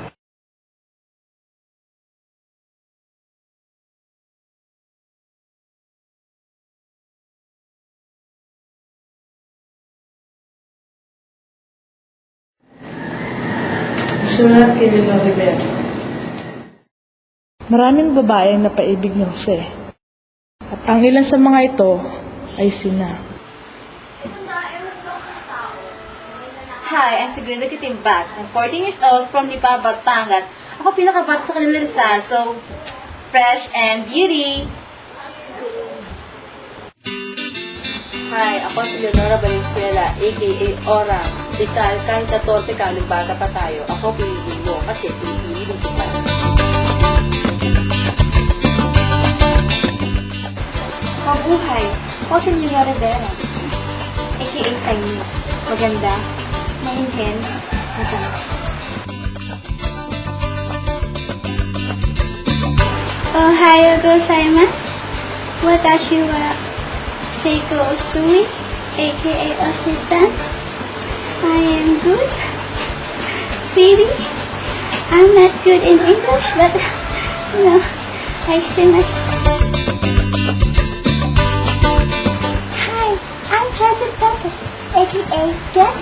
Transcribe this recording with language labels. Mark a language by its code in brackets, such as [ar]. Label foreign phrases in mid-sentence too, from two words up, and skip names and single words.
[tl] Sulat kay Leonor Rivera. Maraming babae ang napaibig ni Jose. At ang ilan sa mga ito ay sina. [en] Hi, I'm Segundo Kitimbak. I'm 14 years old from Lipa, Batangas. [tl] Ako pinakabata sa kanila Rizal, [en] so fresh and beauty. [tl] Hi, ako si Leonora Valenzuela, a.k.a. Ora. Rizal, kahit 14 ka, bata pa tayo, ako pinigil mo kasi pinipili din kita. Mabuhay! Ako si Leonor Rivera. A.k.a. Chinese. Maganda, mainhen, matalas. [ja] おはようございます. Watashi wa Seiko Usui, aka Ose-san. [en] I am good. Really? I'm not good in English, but I shimasu. Hi, I'm Chacha Taka, aka Getty.